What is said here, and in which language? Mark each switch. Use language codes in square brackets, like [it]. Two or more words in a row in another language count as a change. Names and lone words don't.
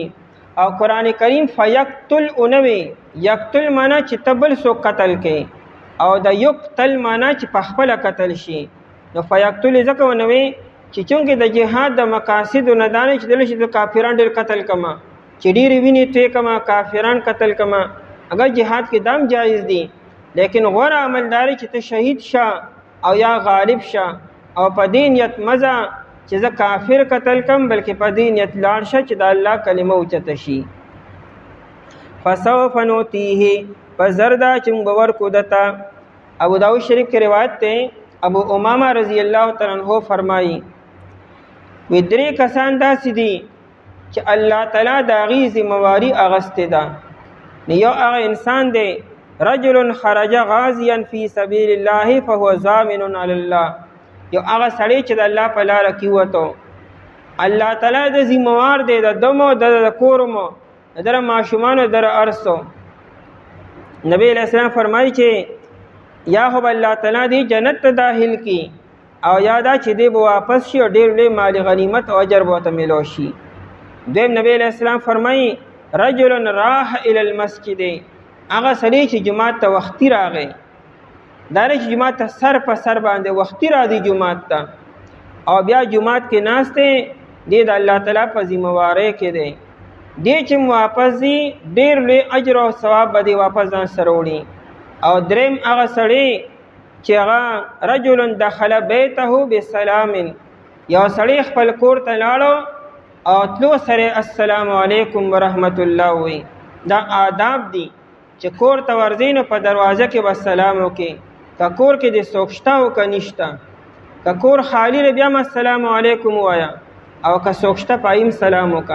[ps] او قرآن کریم فیقتل اونوي، یقتل معنا چې ته بل څوک قتل کوي او د یقتل معنا چې په خپله قتل شي. نو فیقتل ځکه ونوي چې چونکې د جهاد د مقاصدو نه دا نه چې دله چې د کافران ډېر قتل کما، چې ډېرې وینې توی کما، کافران قتل کما. اگر جهاد کې دام جایز دي، لیکن غوره عمل دا چې ته شهید شه او یا غالب شه او په دې نیت مزه چې زه کافر قتل کم، بلکې په دې نیت لاړ شه چې د الله کلمه اوچته شي. فسوف نؤتیه، پس زر دا چې موږ به ورکو دته. ابو داود شریف کې روایت دی، ابو امامه [ar] رضی الله تعالی عنہ [ps] فرمایي وی درې کسان داسې دي چې الله تعالی د هغې ذمهواري اخیستې ده. یو هغه انسان دی [ar] رجل خرج غازیا فی سبیل الله فهو ضامن علی الله، [ps] یو هغه سړی چې د الله په لاره کې ووتو، الله تعالی د ذمهوار دی د ده مو د کور مو د ده ماشومانو د ارثو. نبی [ar] علیہ السلام [ps] فرمایي چې یا خو به الله تعالی دی جنت ته داخل کی او یا دا چې دی به واپس شي او ډېر لوی مال غنیمت او اجر به ورته میلو شي. دویم نبی [ar] علیہ السلام [ps] فرمایي [ar] رجل راح الی المسجد، [ps] هغه سړی چې جماعت ته وختي راغی، دا نه چې جماعت ته سر په سر باندې وختي راځي جماعت ته او بیا جماعت کې ناست دی، دی د الله تعالی په ذمهوارۍ کې دی. دی چې واپس ځي ډېر لوی اجر او ثواب به دی واپس ځان سره وړي. او دریم هغه سړی چې هغه [ar] رجل دخل بیته بسلام، [ps] یو سړی خپل کور ته لاړو او تلو سره [ar] السلام علیکم ورحمت الله [ps] وی. دا آداب دي چې کور ته ورځئ نو په دروازه کې به سلام وکړي. که کور کې د څوک شته او که نشته، که کور خالی دی بیا هم [ar] السلام علیکم [ps] ووایه او که څوک شته په ایم سلام وکړه.